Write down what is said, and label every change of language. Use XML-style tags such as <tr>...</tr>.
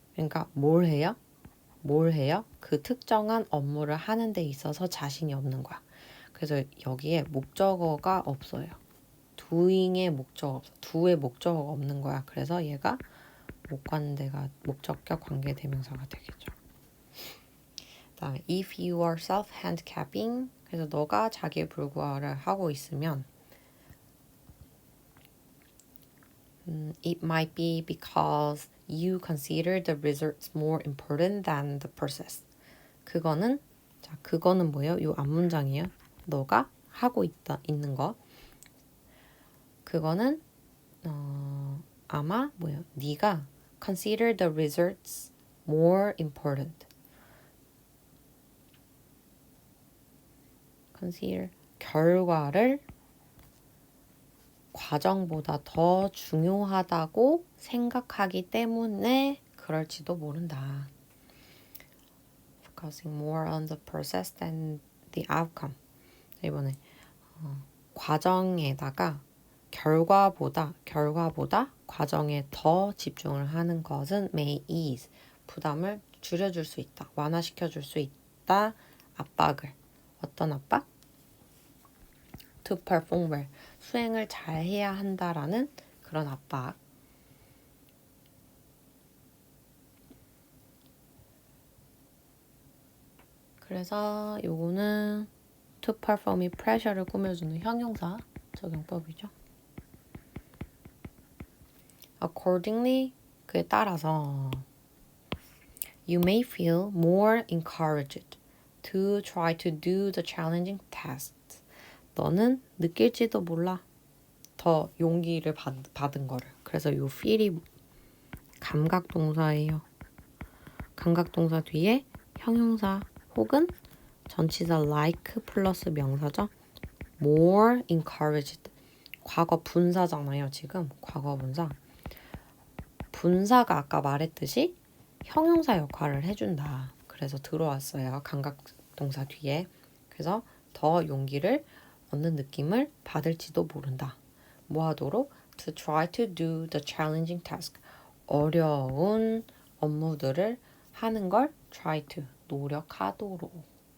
<ko>그러니까 뭘 해요? 뭘 해요? 그 특정한 업무를 하는 데 있어서 자신이 없는 거야. 그래서 여기에 목적어가 없어요. doing의 목적어 없어. do의 목적어가 없는 거야. 그래서 얘가 못 가는 데가 목적격 관계대명사가 되겠죠. 그다음에</ko> <en>if you are self-handicapping</en> <ko>그래서 너가 자기 불구를 하고 있으면</ko> <en>it might be because you consider the results more important than the process.</en> <ko>그거는 뭐예요? 이 앞문장이에요. 너가 하고 있는 거. 그거는 아마 뭐예요? 네가</ko> <en>consider the results more important.</en> <ko>consider 결과를 과정보다 더 중요하다고 생각하기 때문에 그럴지도 모른다.</ko> <en>Focusing more on the process than the outcome.</en> <ko>이번에 과정에다가 결과보다 과정에 더 집중을 하는 것은</ko> <en>may ease.</en> <ko>부담을 줄여줄 수 있다. 완화시켜줄 수 있다. 압박을. 어떤 압박?</ko> <en>To perform well.</en> <ko>수행을 잘 해야 한다라는 그런 압박. 그래서 요거는 to perform이 pressure를 꾸며주는 형용사 적용법이죠.</ko> <en>Accordingly,</en> <ko>그에 따라서</ko> <en>you may feel more encouraged to try to do the challenging tasks.</en> <ko>너는 느낄지도 몰라. 더 용기를 받은 거를. 그래서 요 feel이 감각동사예요. 감각동사 뒤에 형용사 혹은 전치사 like 플러스 명사죠. more encouraged. 과거 분사잖아요. 지금 과거 분사. 분사가 아까 말했듯이 형용사 역할을 해준다. 그래서 들어왔어요. 감각동사 뒤에. 그래서 더 용기를 얻는 느낌을 받을지도 모른다. 뭐 하도록?</ko> <en>To try to do the challenging task.</en> <ko>어려운 업무들을 하는 걸</ko> <en>try to.</en> <ko>노력하도록.</ko>